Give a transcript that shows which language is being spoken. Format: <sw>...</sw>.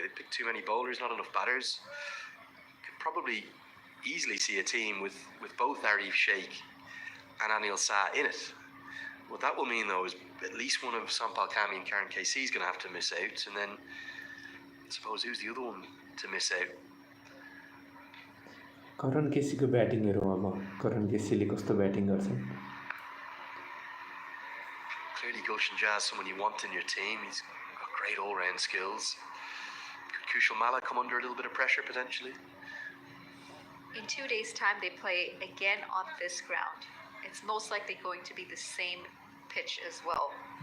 <en>They picked too many bowlers, not enough batters. Could probably easily see a team with both Arif Sheikh and Anil Shah in it. What that will mean, though, is at least one of Sampal Kami and Karen KC is going to have to miss out. And then, I suppose, who's the other one to miss out?</en> <ne>Karan केसीको batting हेरौँ अब करण केसीले कस्तो batting गर्छन्</ne> <en>Clearly Gulshan Jazz, someone you want in your team. He's got great all-round skills. Could Kushal Malla come under a little bit of pressure potentially? In 2 days' time, they play again on this ground. It's most likely going to be the same pitch as well.</en>